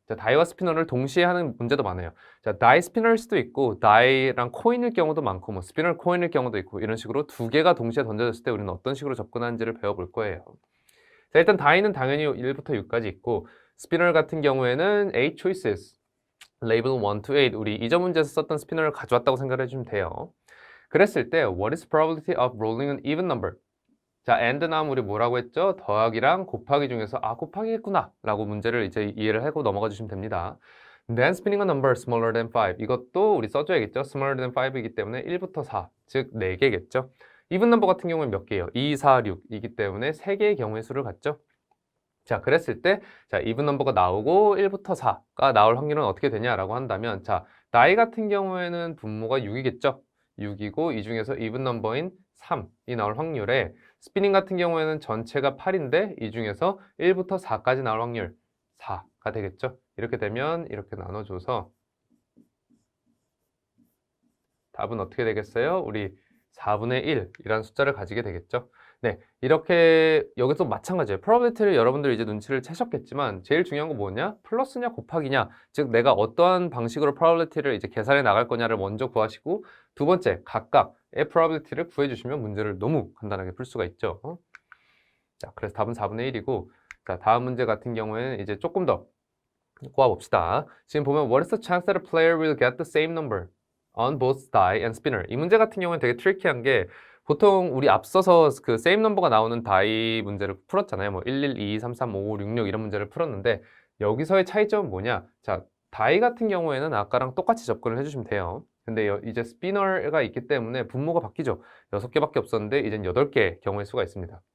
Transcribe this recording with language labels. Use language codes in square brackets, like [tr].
[ko] 자, 다이와 스피너를 동시에 하는 문제도 많아요. 자, 다이 스피너일 수도 있고 다이랑 코인일 경우도 많고 뭐 스피너 코인일 경우도 있고 이런 식으로 2개가 동시에 던져졌을 때 우리는 어떤 식으로 접근하는지를 배워볼 거예요. 자, 일단 다이는 당연히 1부터 6까지 있고 스피너 같은 경우에는 [en] 8 choices, label 1 to 8 [ko] 우리 이전 문제에서 썼던 스피너를 가져왔다고 생각을 해주면 돼요. 그랬을 때 [en] what is the probability of rolling an even number? [ko] 자, and 나오면 우리 뭐라고 했죠? 더하기랑 곱하기 중에서 곱하기겠구나 라고 문제를 이제 이해를 하고 넘어가 주시면 됩니다. [en] Then spinning a number smaller than 5 [ko] 이것도 우리 써줘야겠죠? [en] smaller than 5 [ko] 이기 때문에 1부터 4, 즉 4개겠죠? even number 같은 경우는 몇 개예요? 2, 4, 6이기 때문에 3개의 경우의 수를 갖죠? 자, 그랬을 때 자, even number가 나오고 1부터 4가 나올 확률은 어떻게 되냐라고 한다면 자, 나이 같은 경우에는 분모가 6이겠죠? 6이고 이 중에서 even number인 3이 나올 확률에 스피닝 같은 경우에는 전체가 8인데 이 중에서 1부터 4까지 나올 확률 4가 되겠죠. 이렇게 되면 이렇게 나눠줘서 답은 어떻게 되겠어요? 우리 4분의 1이라는 숫자를 가지게 되겠죠. 네, 이렇게 여기서 마찬가지예요. probability를 여러분들이 이제 눈치를 채셨겠지만 제일 중요한 건 뭐냐? 플러스냐 곱하기냐. 즉 내가 어떠한 방식으로 probability를 이제 계산해 나갈 거냐를 먼저 구하시고 두 번째 각각의 probability를 구해 주시면 문제를 너무 간단하게 풀 수가 있죠. 자, 그래서 답은 4분의 1이고 자, 다음 문제 같은 경우에는 이제 조금 더 꼬아봅시다. 지금 보면 [en] what is the chance that a player will get the same number on both die and spinner? [ko] 이 문제 같은 경우는 되게 트리키한 게 보통 우리 앞서서 그 same number가 나오는 다이 문제를 풀었잖아요. 뭐 11, 2, 3, 3, 5, 6, 6 이런 문제를 풀었는데 여기서의 차이점은 뭐냐? 자, 다이 같은 경우에는 아까랑 똑같이 접근을 해주시면 돼요. 근데 이제 스피너가 있기 때문에 분모가 바뀌죠. 6개밖에 없었는데 이젠 8개의 경우의 수가 있습니다.